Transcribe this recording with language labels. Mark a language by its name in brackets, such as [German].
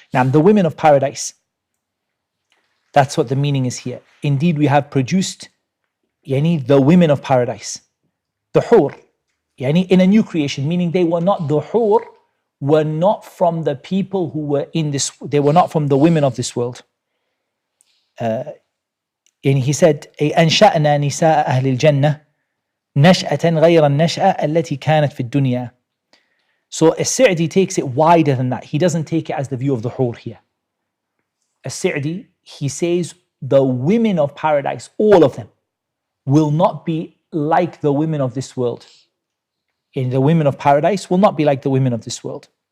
[English] Now, the women of paradise, that's what the meaning is here. Indeed, we have produced the women of paradise, the hur, in a new creation, meaning they were not, the hur were not from the people who were in this, they were not from the women of this world. And he said, [Arabic] أنشأنا نساء أهل الجنة نشأة غير النشأة التي كانت في الدنيا. [English] So As-Sa'di takes it wider than that. He doesn't take it as the view of the hur here. As-Sa'di, he says, the women of paradise, all of them, will not be like the women of this world. The women of paradise will not be like the women of this world.